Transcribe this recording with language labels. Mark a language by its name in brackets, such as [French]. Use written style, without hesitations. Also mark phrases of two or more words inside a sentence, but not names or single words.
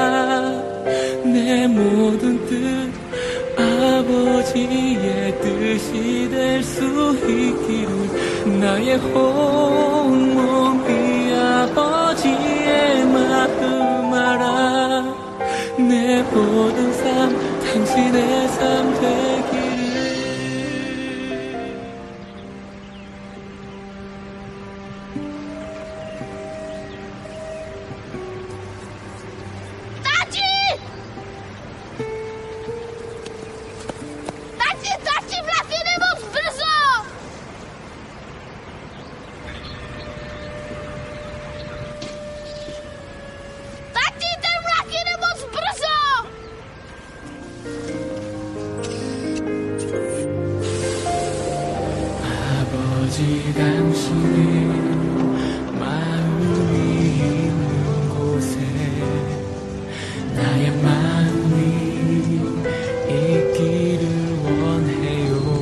[Korean] 내 모든 뜻 아버지의 뜻이 될 수 있기를. 나의 온몸이 아버지의 마음 알아. 내 모든 삶 당신의 삶 되기를. [Czech] Tati! Tati, vlak jede moc brzo! Tati, ten vlak jede moc brzo! [Korean] 아버지 당신의 마음이 있는 곳에 나의 마음이 있기를 원해요.